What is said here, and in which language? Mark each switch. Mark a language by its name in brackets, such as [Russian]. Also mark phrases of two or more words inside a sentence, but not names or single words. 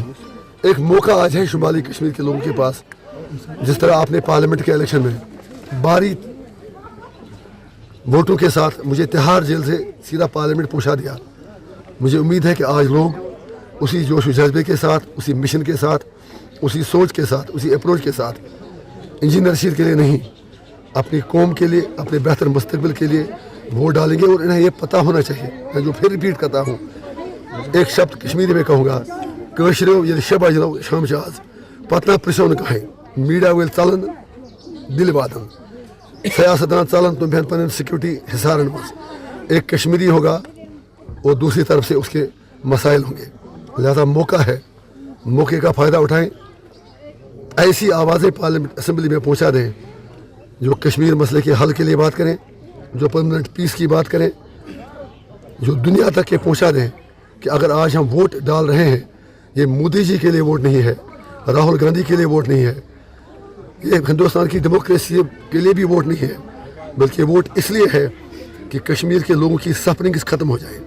[Urdu] ایک موقع آج ہے شمالی کشمیر کے لوگوں کے پاس۔ جس طرح آپ نے پارلیمنٹ کے الیکشن میں بھاری ووٹوں کے ساتھ مجھے تہاڑ جیل سے سیدھا پارلیمنٹ پہنچا دیا، مجھے امید ہے کہ آج لوگ اسی جوش و جذبے کے ساتھ، اسی مشن کے ساتھ، اسی سوچ کے ساتھ، اسی اپروچ کے ساتھ انجینئر رشید کے لیے نہیں، اپنی قوم کے لیے، اپنے بہتر مستقبل کے لیے ووٹ ڈالیں گے. اور انہیں یہ پتا ہونا چاہیے، میں جو پھر ریپیٹ کرتا ہوں، ایک شبد کشمیری میں کہوں گا, [Kashmiri] कशरो ये शब अजलो शाम शाज पतना प्रशन कहें मीडिया वेल चलन दिल वादन सियासतदान चलन तुम बहन पन सिक्योरिटी हिसारन मज [Urdu] ایک کشمیری ہوگا اور دوسری طرف سے اس کے مسائل ہوں گے. لہٰذا موقع ہے، موقعے کا فائدہ اٹھائیں، ایسی آوازیں پارلیمنٹ اسمبلی میں پہنچا دیں جو کشمیر مسئلے کے حل کے لیے بات کریں، جو [English] permanent peace [Urdu] کی بات کریں، جو دنیا تک کے پہنچا دیں کہ اگر آج ہم ووٹ ڈال رہے ہیں، یہ مودی جی کے لیے ووٹ نہیں ہے، راہل گاندھی کے لیے ووٹ نہیں ہے، یہ ہندوستان کی ڈیموکریسی کے لیے بھی ووٹ نہیں ہے، بلکہ ووٹ اس لیے ہے کہ کشمیر کے لوگوں کی سفرنگ ختم ہو جائے.